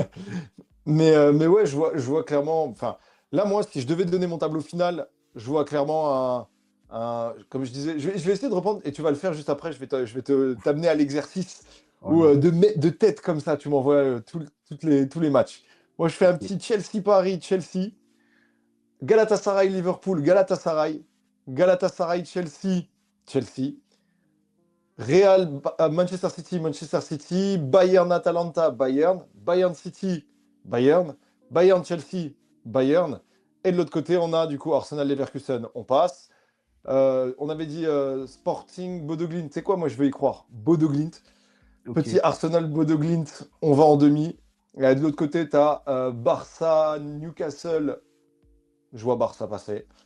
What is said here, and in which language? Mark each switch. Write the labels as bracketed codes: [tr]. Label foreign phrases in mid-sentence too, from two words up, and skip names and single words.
[fr] Mais ouais, je vois clairement. Enfin, là, moi, si je devais te donner mon tableau final, je vois clairement comme je disais, je vais essayer de reprendre, et tu vas le faire juste après. Je vais t'amener à l'exercice Oh où non. de tête comme ça, tu m'envoies tous les matchs. Moi, je fais un Ok. petit Chelsea-Paris, Chelsea, Galatasaray-Liverpool, Galatasaray, Galatasaray-Chelsea, Chelsea, Manchester City, Manchester City, Bayern Atalanta, Bayern, Bayern City, Bayern, Bayern Chelsea, Bayern. Et de l'autre côté, on a du coup Arsenal Leverkusen, on passe. On avait dit Sporting Bodo Glimt. C'est quoi, moi je veux y croire. Bodo Glimt. Ok. Petit Arsenal Bodo Glimt, on va en demi. Et de l'autre côté, tu as Barça Newcastle. Je vois Barça passer.